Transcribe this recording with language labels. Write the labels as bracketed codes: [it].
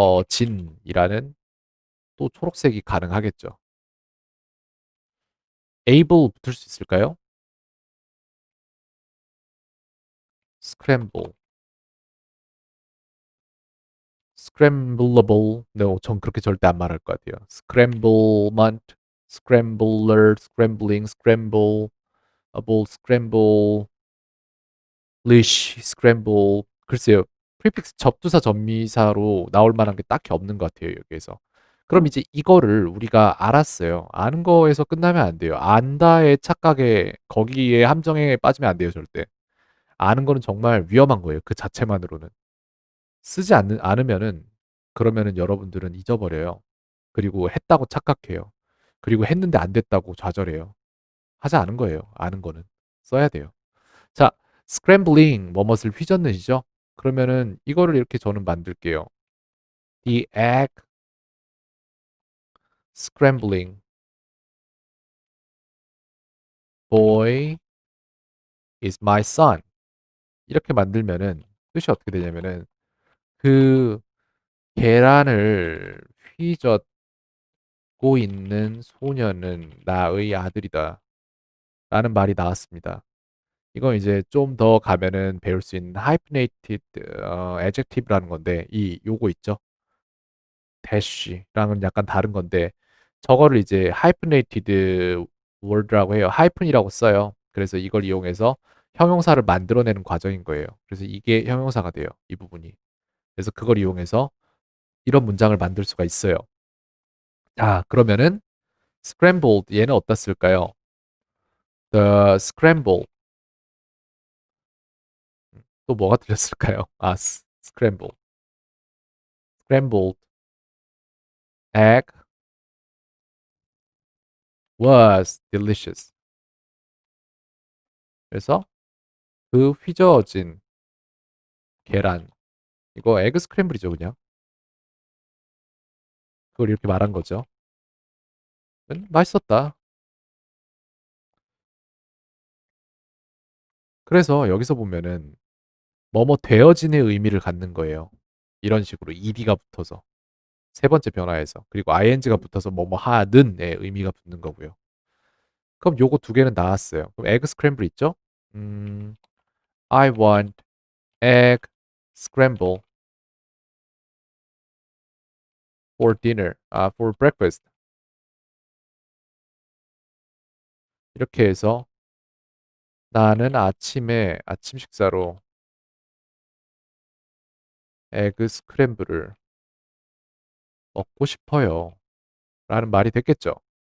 [ko] 휘저어진이라는 또 초록색이 가능하겠죠. able 붙을 수 있을까요? [en] scramble, scrambleable. [ko] 네, 전 그렇게 절대 안 말할 것 같아요. [en] scramblement, scrambler, scrambling, scramble, scramble, lish, scramble. [ko] 글쎄요. 프리픽스 접두사 접미사로 나올 만한 게 딱히 없는 것 같아요, 여기에서. 그럼 이제 이거를 우리가 알았어요. 아는 거에서 끝나면 안 돼요. 안다의 착각에, 거기에 함정에 빠지면 안 돼요, 절대. 아는 거는 정말 위험한 거예요, 그 자체만으로는. 않으면은, 그러면은 여러분들은 잊어버려요. 그리고 했다고 착각해요. 그리고 했는데 안 됐다고 좌절해요. 하지 않은 거예요, 아는 거는. 써야 돼요. 자, scrambling, 뭐뭇을 휘젓는시죠? 그러면은 이거를 이렇게 저는 만들게요. [en] The egg scrambling boy is my son. [ko] 이렇게 만들면은 뜻이 어떻게 되냐면은 그 계란을 휘젓고 있는 소녀는 나의 아들이다. 라는 말이 나왔습니다. 이건 이제 좀 더 가면은 배울 수 있는 hyphenated adjective라는 건데 이 요거 있죠? dash랑은 약간 다른 건데 저거를 이제 hyphenated word라고 해요. 하이픈이라고 써요. 그래서 이걸 이용해서 형용사를 만들어내는 과정인 거예요. 그래서 이게 형용사가 돼요. 이 부분이. 그래서 그걸 이용해서 이런 문장을 만들 수가 있어요. 자, 그러면은 scrambled 얘는 어디다 쓸까요? [en] The scramble [ko] 또 뭐가 들렸을까요? 아, scramble. [en] scrambled egg was delicious. [ko] 그래서 그 휘저어진 계란 이거 에그 스크램블이죠, 그냥. 그걸 이렇게 말한 거죠. 맛있었다. 그래서 여기서 보면은 뭐뭐 되어진의 의미를 갖는 거예요. 이런 식으로 ed가 붙어서 세 번째 변화에서 그리고 ing가 붙어서 뭐뭐 하는의 의미가 붙는 거고요. 그럼 요거 두 개는 나왔어요. 그럼 에그 스크램블 있죠? 음, [en] I want egg scramble for dinner. for breakfast. [ko] 이렇게 해서 나는 아침에 아침 식사로 에그 스크램블을 먹고 싶어요. 라는 말이 됐겠죠.